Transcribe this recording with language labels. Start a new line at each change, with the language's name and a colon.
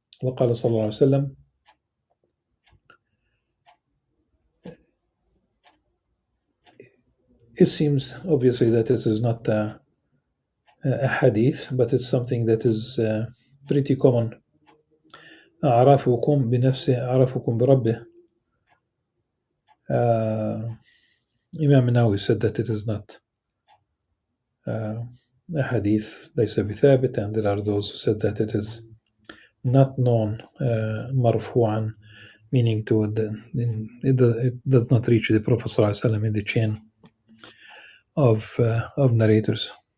Arabic: وقال صلى الله عليه وسلم,
English: it seems obviously that this is not a hadith, but it's something that is pretty common.
Arabic: أعرفكم بنفسه أعرفكم بربه.
English: Imam Nawawi said that it is not a hadith,
Arabic: ليس بثابت,
English: and there are those who said that it is not known مرفوعا, meaning to it does not reach the Prophet ﷺ in the chain of narrators.